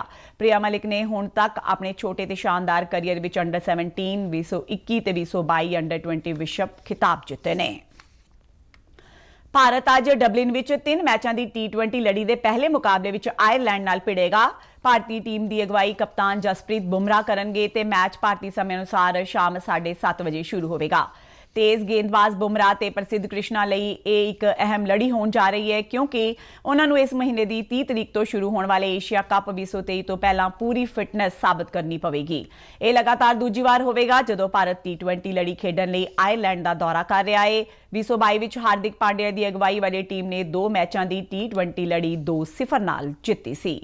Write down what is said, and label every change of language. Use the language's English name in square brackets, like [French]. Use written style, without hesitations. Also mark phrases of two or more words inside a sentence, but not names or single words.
[Punjabi] ਪ੍ਰਿਆ ਮਲਿਕ ਨੇ ਹੁਣ ਤੱਕ ਆਪਣੇ ਛੋਟੇ ਤੇ ਸ਼ਾਨਦਾਰ ਕਰੀਅਰ ਵਿੱਚ ਅੰਡਰ 17, 2021 ਤੇ 2022 ਅੰਡਰ 20 ਵਿਸ਼ਵ ਖਿਤਾਬ ਜਿੱਤੇ ਨੇ। ਭਾਰਤ ਅੱਜ ਡਬਲਿਨ ਵਿੱਚ 3 ਮੈਚਾਂ ਦੀ T20 ਲੜੀ ਦੇ ਪਹਿਲੇ ਮੁਕਾਬਲੇ ਵਿੱਚ ਆਇਰਲੈਂਡ ਨਾਲ ਭਿੜੇਗਾ। ਭਾਰਤੀ ਟੀਮ ਦੀ ਅਗਵਾਈ ਕਪਤਾਨ ਜਸਪ੍ਰੀਤ ਬੁਮਰਾਹ ਕਰਨਗੇ ਤੇ ਮੈਚ ਭਾਰਤੀ ਸਮੇਂ ਅਨੁਸਾਰ ਸ਼ਾਮ 7:30 ਵਜੇ ਸ਼ੁਰੂ ਹੋਵੇਗਾ। ਤੇਜ਼ ਗੇਂਦਬਾਜ਼ ਬੁਮਰਾਹ ਤੇ ਪ੍ਰਸਿੱਧ ਕ੍ਰਿਸ਼ਨਾ ਲਈ ਇਹ ਇੱਕ ਅਹਿਮ ਲੜੀ ਹੋਣ ਜਾ ਰਹੀ ਹੈ ਕਿਉਂਕਿ ਉਹਨਾਂ ਨੂੰ ਇਸ ਮਹੀਨੇ ਦੀ 30 ਤਰੀਕ ਤੋਂ ਸ਼ੁਰੂ ਹੋਣ ਵਾਲੇ ਏਸ਼ੀਆ ਕੱਪ 2023 ਤੋਂ ਪਹਿਲਾਂ ਪੂਰੀ ਫਿਟਨੈਸ ਸਾਬਤ ਕਰਨੀ ਪਵੇਗੀ। ਇਹ ਲਗਾਤਾਰ ਦੂਜੀ ਵਾਰ ਹੋਵੇਗਾ ਜਦੋਂ ਭਾਰਤ T20 ਲੜੀ ਖੇਡਣ ਲਈ ਆਇਰਲੈਂਡ ਦਾ ਦੌਰਾ ਕਰ ਰਿਹਾ ਹੈ। 2022 ਵਿੱਚ ਹਾਰਦਿਕ ਪਾਂਡਿਆ ਦੀ ਅਗਵਾਈ ਵਾਲੀ ਟੀਮ ਨੇ 2 ਮੈਚਾਂ ਦੀ T20 ਲੜੀ 2-0 ਨਾਲ ਜਿੱਤੀ ਸੀ।